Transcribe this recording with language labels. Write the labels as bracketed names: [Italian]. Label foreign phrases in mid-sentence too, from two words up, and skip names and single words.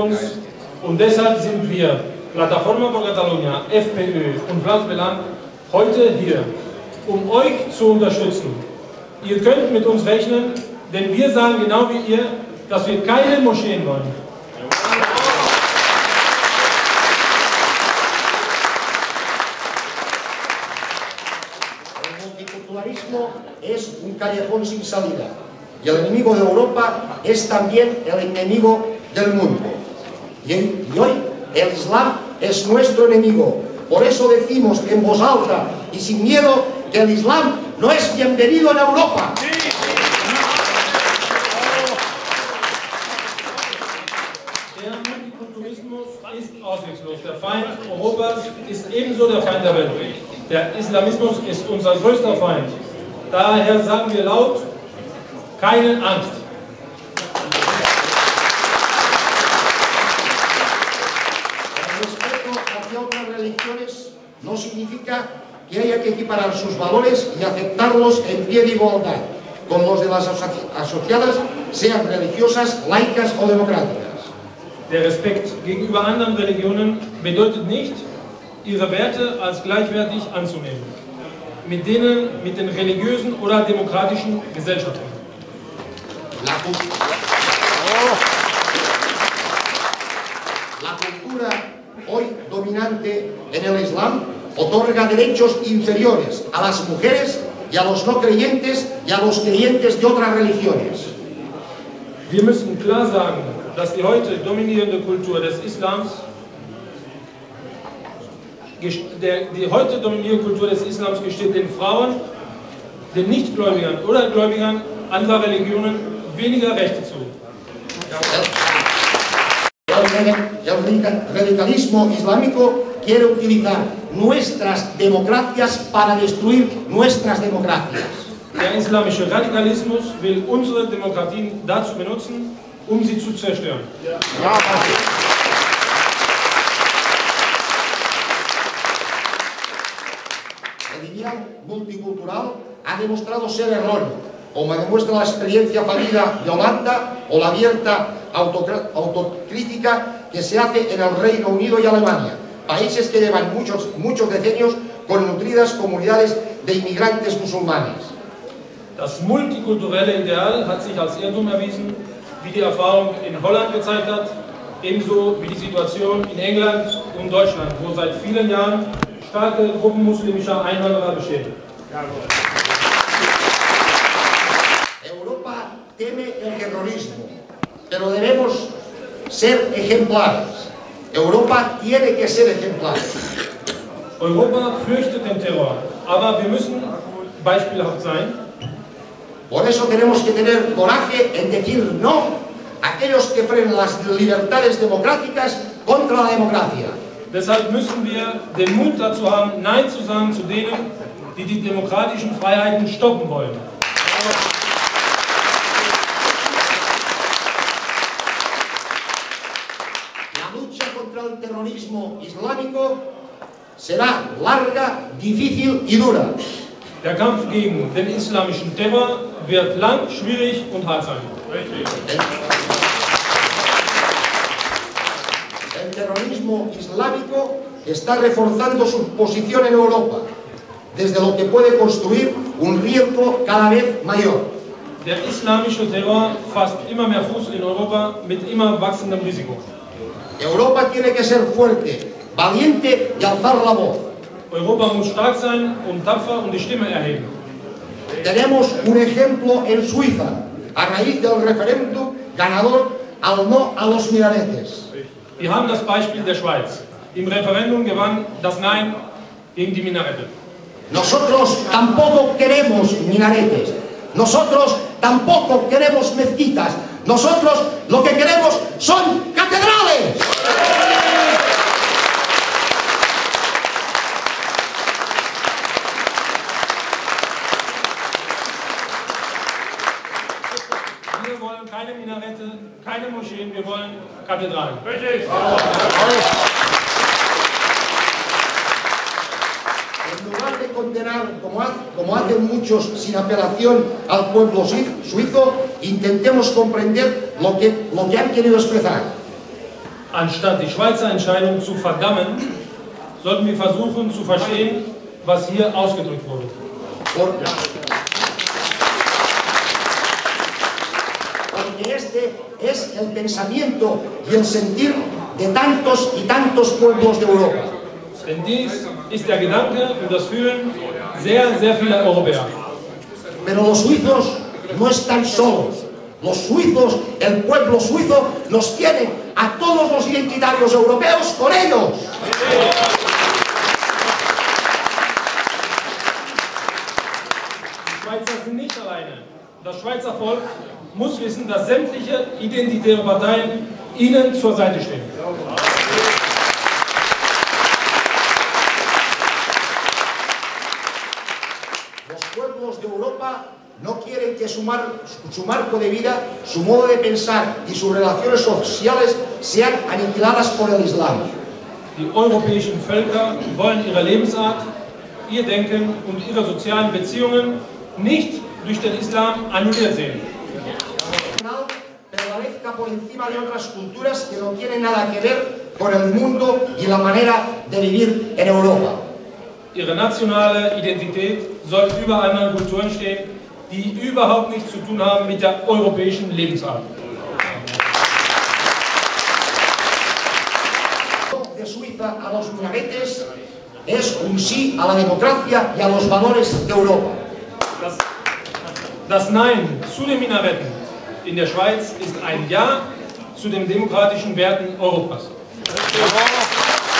[German] uns und deshalb sind wir, Plataforma por Catalunya, FPÖ und Blancs Belang, heute hier, um euch zu unterstützen. Ihr könnt mit uns rechnen, denn wir sagen genau wie ihr, dass wir keine Moscheen wollen. [Spanish] El multiculturalismo es un callejón sin salida y el enemigo de Europa es también el enemigo del mundo. Y hoy el Islam es nuestro enemigo. Por eso decimos en voz alta y sin miedo que el Islam no es bienvenido en Europa. [German] Der Multikulturalismus ist ausweglos. Der Feind Europas ist ebenso der Feind der Welt. Der Islamismus ist unser größter Feind. Daher sagen wir laut, keine Angst. [Spanish] El respeto hacia otras religiones no significa que haya que equiparar sus valores y aceptarlos en pie de igualdad con los de las asociadas, sean religiosas, laicas o democráticas. [German] Der Respekt gegenüber anderen Religionen bedeutet nicht, ihre Werte als gleichwertig anzunehmen, mit den religiösen oder demokratischen Gesellschaften. [Spanish] La cultura hoy dominante en el Islam otorga derechos inferiores a las mujeres y a los no creyentes y a los creyentes de otras religiones. [German] Wir müssen klar sagen, dass die heute dominierende Kultur des Islams gesteht den Frauen, den Nichtgläubigern oder Gläubigern anderer Religionen weniger Rechte zu. [Spanish] El radicalismo islámico quiere utilizar nuestras democracias para destruir nuestras democracias. [German] Der islamische Radikalismus will unsere Demokratien dazu benutzen, um sie zu zerstören. [Spanish] El ideal multicultural ha demostrado ser erróneo, como demuestra la experiencia fallida de Holanda o la abierta autocrítica que se hace en el Reino Unido y Alemania, países que llevan muchos decenios con nutridas comunidades de inmigrantes musulmanes. [German] Das multikulturelle Ideal hat sich als Irrtum erwiesen, wie die Erfahrung in Holland gezeigt hat, ebenso wie die Situation in England und Deutschland, wo seit vielen Jahren starke Gruppen muslimischer Einwanderer bestehen. [Spanish] Europa teme el terrorismo, pero debemos ser ejemplares. Europa tiene que ser ejemplar. [German] Europa fürchtet den Terror, aber wir müssen beispielhaft sein. [Spanish] Por eso tenemos que tener coraje en decir no a aquellos que frenan las libertades democráticas contra la democracia. [German] Deshalb müssen wir den Mut dazu haben, Nein zu sagen zu denen, die die demokratischen Freiheiten stoppen wollen. [Spanish] La lucha contra el terrorismo islámico será larga, difícil y dura. [German] Der Kampf gegen den islamischen Terror wird lang, schwierig und hart sein. [Spanish] El terrorismo islámico está reforzando su posición en Europa, desde lo que puede construir un riesgo cada vez mayor. [German] Der islamische Terror fasst immer mehr Fuß in Europa mit immer wachsendem Risiko. [Spanish] Europa tiene que ser fuerte, valiente y alzar la voz. [German] Europa muss stark sein und tapfer und die Stimme erheben. [Spanish] Tenemos un ejemplo en Suiza, a raíz del referéndum ganador al no a los minaretes. [German] Wir haben das Beispiel der Schweiz. Im Referendum gewann das Nein gegen die Minarette. [Spanish] Nosotros tampoco queremos minaretes. Nosotros tampoco queremos mezquitas. Nosotros lo que queremos son catedrales. [German] Wir wollen keine Minarette, keine Moscheen, wir wollen Kathedralen. [Spanish] En lugar de condenar, como hacen muchos sin apelación al pueblo suizo, intentemos comprender lo que han querido expresar. [German] Anstatt die Schweizer Entscheidung zu verdammen, sollten wir versuchen zu verstehen, was hier ausgedrückt wurde. [Spanish] Porque este es el pensamiento y el sentir de tantos y tantos pueblos de Europa. [German] Denn dies ist der Gedanke und das Fühlen sehr, sehr vieler Europäer. [Spanish] Pero los suizos no están solos. Los suizos, el pueblo suizo, nos tiene a todos los identitarios europeos con ellos. [German] Die Schweizer sind nicht alleine. Das Schweizer Volk muss wissen, dass sämtliche identitäre Parteien ihnen zur Seite stehen. [Spanish] Los pueblos de Europa no quieren que su marco de vida, su modo de pensar y sus relaciones sociales sean aniquiladas por el Islam. [German] Die europäischen Völker wollen ihre Lebensart, ihr Denken und ihre sozialen Beziehungen nicht durch den Islam annulliert sehen. [Spanish] Prevalezca por encima de otras culturas que no tienen nada que ver con el mundo y la manera de vivir en Europa. [German] Ihre nationale Identität soll über anderen Kulturen stehen, die überhaupt nichts zu tun haben mit der europäischen Lebensart. [Spanish] De Suiza a los minaretes es un sí a la democracia y a los valores de Europa. [German] Das Nein zu den Minaretten in der Schweiz ist ein Ja zu den demokratischen Werten Europas.